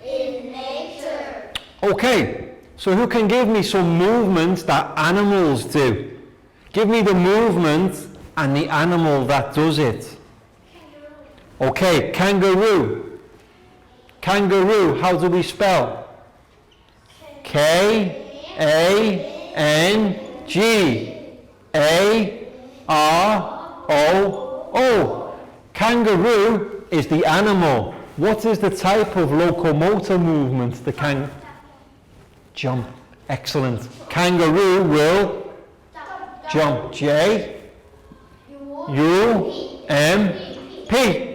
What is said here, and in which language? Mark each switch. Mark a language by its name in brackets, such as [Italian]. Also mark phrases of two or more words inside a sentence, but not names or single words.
[English] Okay, so who can give me some movements that animals do? Give me the movement and the animal that does it. Okay, kangaroo. Kangaroo, how do we spell? K-A-N-G-A-R-O-O. Kangaroo is the animal. What is the type of locomotor movement the jump? Excellent. Kangaroo will jump. J-U-M-P.